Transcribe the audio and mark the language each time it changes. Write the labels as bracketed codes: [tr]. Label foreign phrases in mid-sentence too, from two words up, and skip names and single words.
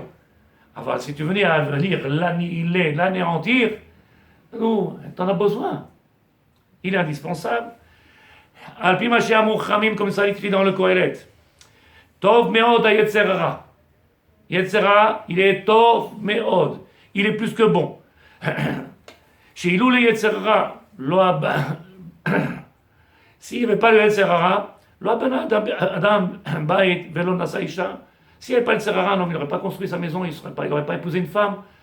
[fr] Alors si tu venais à venir l'annihiler, l'anéantir, nous, t'en as besoin. Il est indispensable. [he] על פי מה שאמרו חכמים, [fr] comme ça écrit dans le Kohelet. [he] טוב מאד היצר הרע יצר הרע, [fr] il est [he] טוב מאד. [fr] Il est plus que bon. [he] שאלולא יצר הרע לא [fr] s'il n'y avait pas le Yetzer Hara, [he] לא אדם בית ולא נשא אשה. [fr] S'il n'y avait pas le Yetzer Hara, non, il n'aurait pas construit sa maison, il n'aurait pas épousé une femme.